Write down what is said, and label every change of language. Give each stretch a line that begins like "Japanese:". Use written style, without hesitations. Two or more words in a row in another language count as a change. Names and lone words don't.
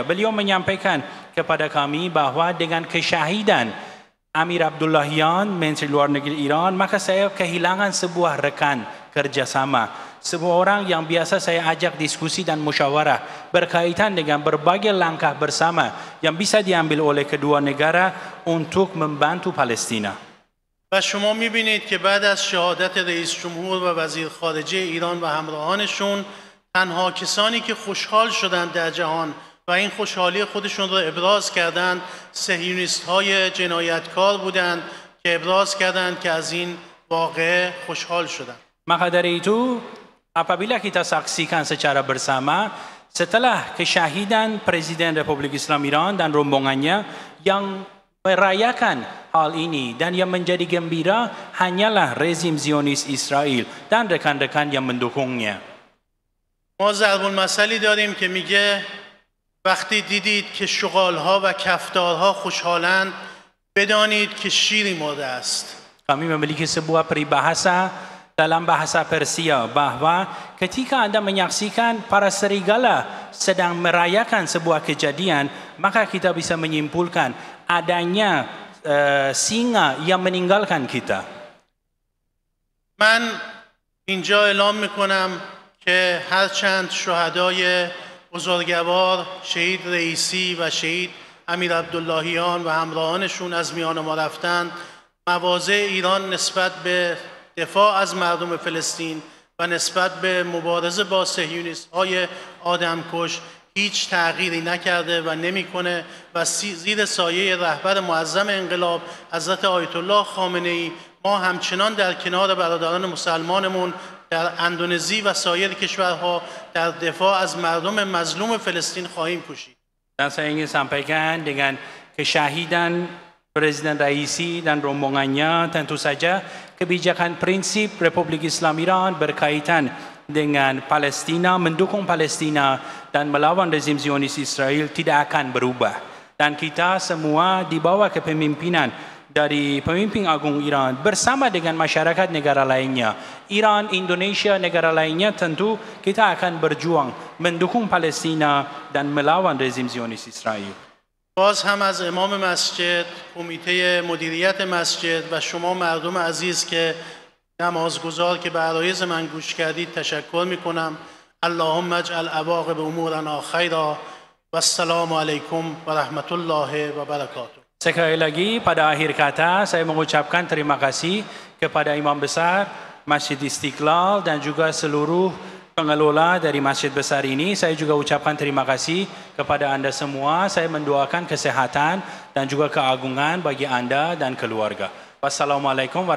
Indonesian: Beliau menyampaikan kepada kami bahwa dengan kesyahidan Amir Abdullahian, Menteri Luar Negeri Iran, maka saya kehilangan sebuah rekan kerjasama, sebuah orang yang biasa saya ajak diskusi dan musyawarah berkaitan dengan berbagai langkah bersama yang bisa diambil oleh kedua negara untuk membantu Palestina.
Persian: و شما می‌بینید که بعد از شهادت رئیس جمهور و وزیر خارجه ایران و همراهانشون تنها کسانی که خوشحال شدند در جهان و این خوشحالی خودشون رو ابراز کردند. صهیونیست های جنایتکار بودند که ابراز کردند که از این واقعه خوشحال شدند.
Indonesian: Maka dari itu, apabila kita saksikan secara bersama, setelah kesyahidan Presiden Republik Islam Iran dan rombongannya yang merayakan hal ini dan yang menjadi gembira hanyalah rezim Zionis Israel dan rekan-rekan yang mendukungnya.
Persian: ما ضرب المثلی داریم که میگه وقتی دیدید که شغالها و کفتارها خوشحالند بدانید که شیری مرده است.
Indonesian: Kami memiliki sebuah peribahasa dalam bahasa Persia bahawa ketika Anda menyaksikan para serigala sedang merayakan sebuah kejadian, maka kita bisa menyimpulkan adanya singa yang meninggalkan kita.
Persian: من اینجا اعلام میکنم که هرچند شهدای بزرگوار شهید رئیسی و شهید امیر عبداللهیان و همراهانشون از میان ما رفتند، مواضع ایران نسبت به دفاع از مردم فلسطین و نسبت به مبارزه با صهیونیست های آدمکش هیچ تغییری نکرده و نمیکنه و زیر سایه رهبر معظم انقلاب حضرت آیت الله خامنه ای ما همچنان در کنار برادران مسلمانمون در اندونزی و سایر کشورها در دفاع از مردم مظلوم فلسطین خواهیم کوشید.
Indonesian: Dan saya ingin sampaikan dengan kesyahidan Presiden Raisi dan rombongannya, tentu saja kebijakan prinsip Republik Islam Iran berkaitan dengan Palestina, mendukung Palestina dan melawan rezim Zionis Israel tidak akan berubah. Dan kita semua di bawah kepemimpinan dari pemimpin agung Iran bersama dengan masyarakat negara lainnya, Iran, Indonesia, negara lainnya, tentu kita akan berjuang mendukung Palestina dan melawan rezim Zionis Israel.
Persian: باز هم از امام مسجد، کمیته مدیریت مسجد و شما مردم عزیز که نمازگزار که به عرایض من گوش کردید تشکر میکنم.
Arabic: اللهم اجعل عواقب امورنا خیرا و السلام علیکم و رحمت الله و برکاته.
Indonesian: Sekali lagi pada akhir kata saya mengucapkan terima kasih kepada Imam Besar Masjid Istiqlal dan juga seluruh pengelola dari masjid besar ini. Saya juga ucapkan terima kasih kepada anda semua. Saya mendoakan kesehatan dan juga keagungan bagi anda dan keluarga.